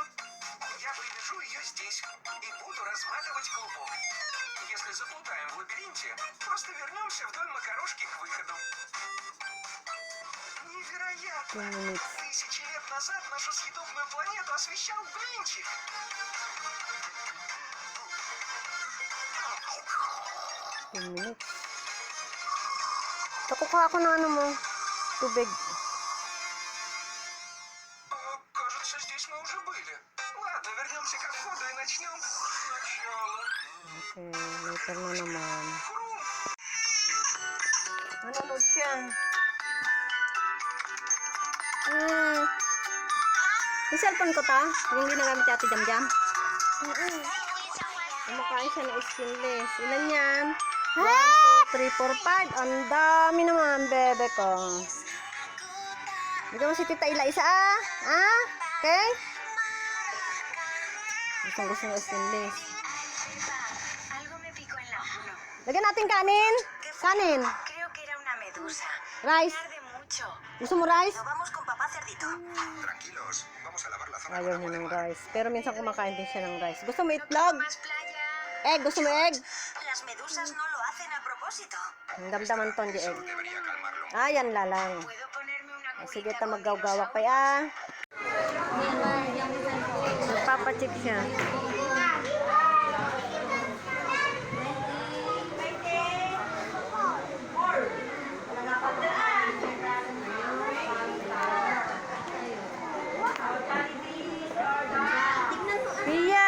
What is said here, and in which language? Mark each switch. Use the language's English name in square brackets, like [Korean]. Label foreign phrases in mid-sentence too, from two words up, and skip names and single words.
[Russian] Я привяжу ее здесь и буду разматывать клубок. Если заплутаем в лабиринте, просто вернемся вдоль макарошки к выходу. Невероятно! Тысячи лет назад нашу съедобную планету освещал блинчик. [English] Minutes. [Filipino] Takuha ako ng ano mo. Tubig. [Russian] Кажется, здесь мы уже были. Ладно, вернемся ко входу и начнем сначала. [Filipino] Okay, later na naman. [Russian] Хрум! [Filipino] Nanonood siya. Yung cellphone ko ta? Yung ginagamit ni Ate Jamjam? Kumakain siya ng skinless. Ilan yan? 1, 2, 3, 4, 5. Ang dami naman, bebe ko. Bigyan mo si Tita Ila isa ah. Ah? Okay? Gusto ng skinless. [Spanish] Algo me picó en la mano. [Filipino] Lagyan natin kanin. Kanin. [Spanish] Creo que era una medusa. [English] Rice. [Spanish] Arde mucho. [Filipino] Gusto mo rice? [Spanish] Nos vamos con papá cerdito. Tranquilos, vamos a lavar la zona. [Filipino] Ayaw niya ng rice. Pero minsan kumakain din siya ng rice. Gusto mo itlog? [Spanish] Más playa. [Filipino] Egg. Gusto mo egg? [Spanish] Las medusas no lo hacen a propósito. [Filipino] Ang damdaman to, hindi egg. [Spanish] Debería calmarlo. [Filipino] Ayan lalang. [Spanish] Puedo ponerme una [Filipino] Sige, [Spanish] curita ta con [Filipino] maggawgawak pa ah. Magpapacheck siya. Pia!